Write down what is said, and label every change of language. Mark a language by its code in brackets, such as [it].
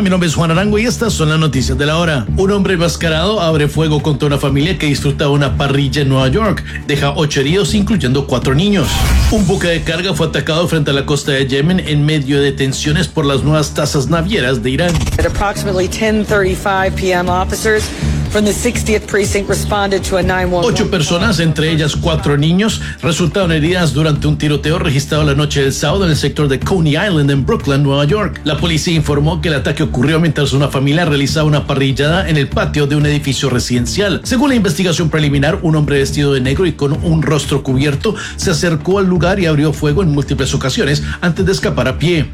[es] Mi nombre es Juan Arango y estas son las noticias de la hora. Un hombre enmascarado abre fuego contra una familia que disfrutaba una parrilla en Nueva York. Deja 8 heridos, incluyendo 4 niños. Un buque de carga fue atacado frente a la costa de Yemen en medio de tensiones por las nuevas tasas navieras de Irán. [en] At approximately 10:35 p.m. officers from the 60th precinct responded to a 911. [es] 8 personas, entre ellas 4 niños, resultaron heridas durante un tiroteo registrado la noche del sábado en el sector de Coney Island en Brooklyn, Nueva York. La policía informó que el ataque ocurrió mientras una familia realizaba una parrillada en el patio de un edificio residencial. Según la investigación preliminar, un hombre vestido de negro y con un rostro cubierto se acercó al lugar y abrió fuego en múltiples ocasiones antes de escapar a pie.